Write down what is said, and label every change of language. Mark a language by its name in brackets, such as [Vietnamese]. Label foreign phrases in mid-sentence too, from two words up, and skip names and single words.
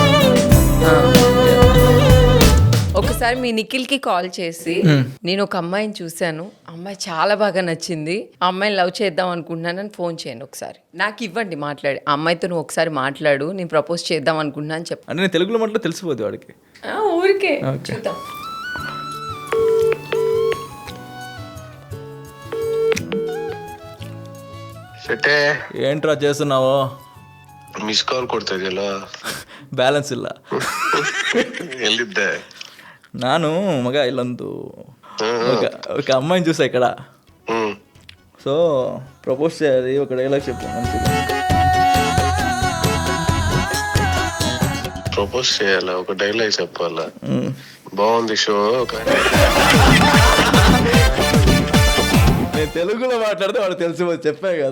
[Telugu] ఒకసారి మీ నిఖిల్కి కాల్ చేసి నేను ఒక అమ్మాయిని చూశాను, అమ్మాయి చాలా బాగా నచ్చింది, ఆ అమ్మాయిని లవ్ చేద్దాం అనుకుంటున్నానని ఫోన్ చేయండి ఒకసారి, నాకు ఇవ్వండి మాట్లాడి, ఆ అమ్మాయితో నువ్వు ఒకసారి మాట్లాడు, నేను ప్రపోజ్ చేద్దాం అనుకుంటున్నా అని చెప్పి. అంటే నేను తెలుగులో మాట్లాడి తెలిసిపోద్ది వాడికి. ఊరికే చూద్దాం. ఏంట్రా చేస్తున్నావు? [English] miss call [Kannada] ಕೊಡ್ತಾ ಇದೆಯಲ್ಲ, ಬ್ಯಾಲೆನ್ಸ್ ಇಲ್ಲ. ಎಲ್ಲಿದ್ದೆ ನಾನು ಮಗ ಇಲ್ಲೊಂದು [Telugu] ఒక అమ్మాయిని చూసా ఇక్కడ, సో ప్రపోజ్ చేయాలి, ఒక డైలాగ్ చెప్పు మంచిగా. ప్రపోజ్ చేయాలా, ఒక డైలాగ్ చెప్పాలా? బాగుంది షో. నేను తెలుగులో మాట్లాడితే వాడు తెలిసి చెప్పా కదా.